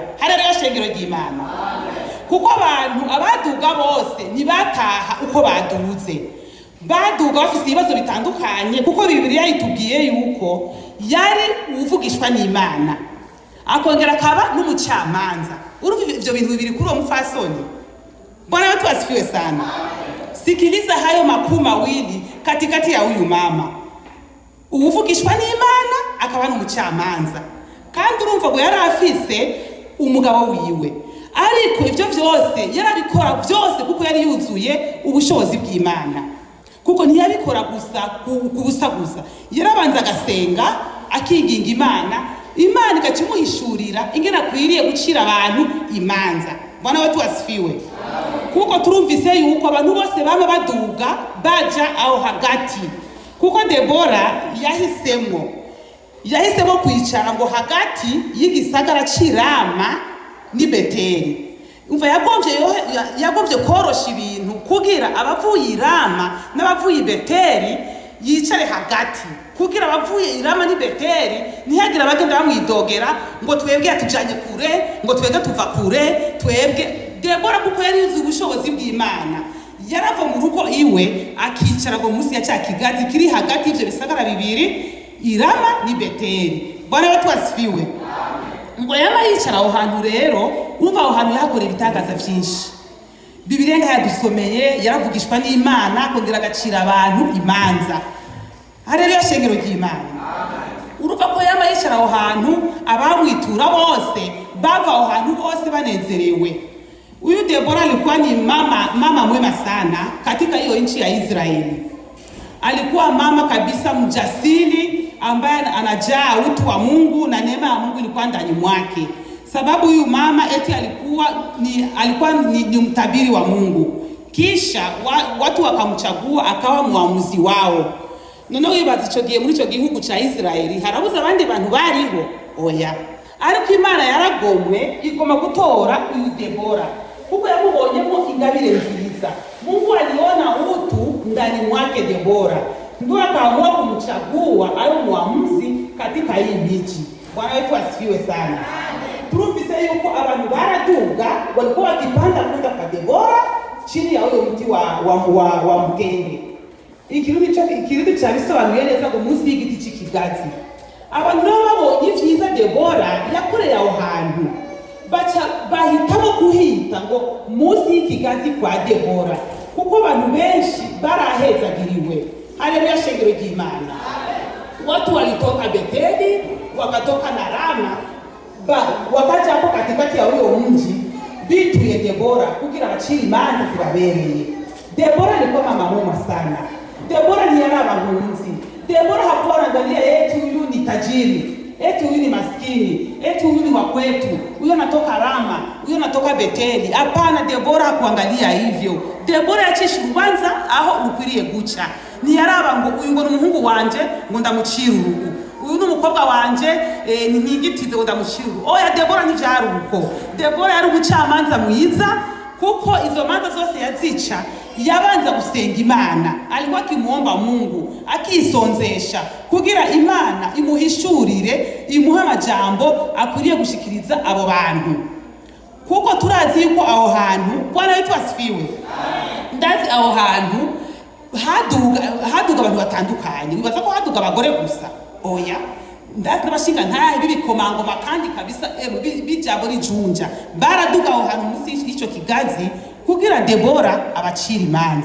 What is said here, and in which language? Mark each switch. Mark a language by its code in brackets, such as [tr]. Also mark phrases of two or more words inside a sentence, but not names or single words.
[rn] Haleluya, shengero ry'Imana. Kuko abantu abaduga bose ntibataha uko baduze, baduga bafite ibibazo bitandukanye, kuko Bibiliya itubwiye yuko yari uvugishwa n'Imana, akongera akaba n'umucamanza. Urumva ivyo bintu bibiri kuri uwo mufasoni. [sw] Bwana wetu asifiwe sana. Sikiliza hayo makuu mawili katikati ya huyu mama, [rn] uvugishwa n'Imana akaba n'umucamanza. Kandi urumva ngo yari afise umugabo wiwe, ariko ivyo vyose yarabikora byose kuko yari yuzuye ubushobozi bw'Imana, kuko ntiyabikora gusa gusa, yarabanza agasenga akinginga Imana ikacimuhishurira ingene akwiriye gucira abantu imanza. [sw] Bwana wetu asifiwe. [rn] Kuko turumvise yuko abantu bose baba baduga baja aho hagati, kuko Debora yahisemo kwicara ngo hagati y'igisagara c'Irama ni Beteli. Umva yagovye korosha ibintu kugira abavuye Irama n'abavuye Beteli yicare hagati, kugira abavuye Irama ni Beteli ntihagira abagenda bamwidogera ngo twebwe yatujanye kure, ngo twebwe tuva kure, twebwe. Debora kuko yari yuzuye ubushobozi bw'Imana, yarava mu rugo iwe akicara ngo munsi ya cya kigazi kiri hagati y'ivyo bisagara bibiri, Irama ni Beteli. [sw] Bwana wetu asifiwe. [rn] Ngo yama yicara aho hantu rero, urumva aho hantu yahakorera ibitangaza vyinshi. Bibiliya yadusomeye yaravugishwa n'Imana akongera agacira abantu imanza. Haleluya, shengero ry'Imana. Urumva ko yama yicara aho hantu abamwitura bose bava aho hantu bose banezerewe. [sw] Huyu Debora alikuwa ni mama mwema sana katika hiyo nchi ya Israeli. Alikuwa mama kabisa mjasiri ambaye anajaa utu wa Mungu na neema ya Mungu ilikuwa ndani mwake. sababu huyu mama eti alikuwa ni mtabiri wa Mungu, kisha watu wakamchagua akawa muamuzi wao. [rn] Noneho wibaza ico gihe muri ico gihugu ca Israeli harabuze abandi bantu bariho oya, ariko Imana yaragomwe igoma gutora uyu Debora kuko yamubonyemo ingabire nziza. [sw] Mungu aliona utu ndani mwake Debora, ndio akaamua kumchagua awe muamuzi katika hii miji. Bwana wetu asifiwe sana. [rn] Turumvise yuko abantu baraduga [sw] walikuwa wakipanda kwenda kwa Debora chini ya huyo mti wa mtende. [rn] Ikirudi cha bisobanuye neza ngo munsi y'igiti cy'ikigazi. Abantu rero babonye ivyiza Debora yakoreye aho hantu, bahitamo kuhita ngo munsi y'ikigazi kwa Debora, kuko abantu benshi barahezagiriwe. Haleluya, shengero ry'Imana. [sw] Watu walitoka Beteli wakatoka na Rama, wakaja hapo katikati ya huyo mji bituye Debora [rn] kugira bacira imanza zibabereye. [sw] Debora alikuwa mama mwema sana. Debora [rn] ntiyari abahunzi. [sw] Debora hakuwa anaangalia eti huyu ni tajiri, eti huyu ni maskini, eti huyu ni wa kwetu, huyu anatoka Rama, huyu anatoka Beteli. Hapana, Debora hakuangalia hivyo. [rn] Debora yacisha urubanza aho ukwiriye guca. Ntiyaraba ngo uyu ngo ni umuhungu wanje ngo ndamucira urugo, uyu ni umukobwa wanje ntigitize ngo ndamucira urugo. Oya, Debora ntivyari uko. Debora yari umucamanza mwiza, kuko izo manza zose yazica yabanza gusenga Imana. [sw] Alikuwa akimuomba Mungu, [rn] akisonzesha kugira Imana imuhishurire, imuha amajambo akwiriye gushikiriza abo bantu, kuko turazi yuko aho hantu, [sw] Bwana wetu asifiwe, [rn] ndazi aho hantu haduga abantu batandukanye. Wibaza ko haduga abagore gusa? Oya, ndazi n'abashinga ntahe bibikomangoma kandi kabisa bijabo n'ijunja baraduga aho hantu munsi y'icyo kigazi kugira Debora abacira imanza.